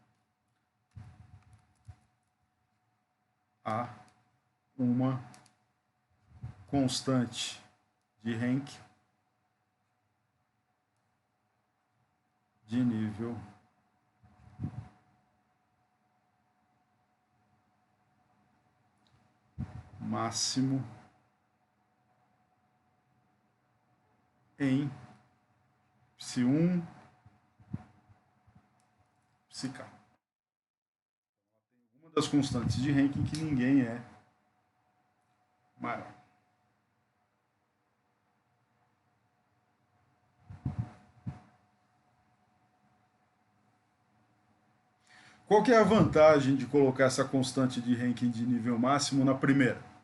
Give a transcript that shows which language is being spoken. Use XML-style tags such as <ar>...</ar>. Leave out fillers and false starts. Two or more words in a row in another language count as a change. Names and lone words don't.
<pt>Há uma constante de rank de nível máximo em psi1, psi-k. Uma das constantes de ranking que ninguém é maior. Qual que é a vantagem de colocar essa constante de ranking de nível máximo na primeira?</pt>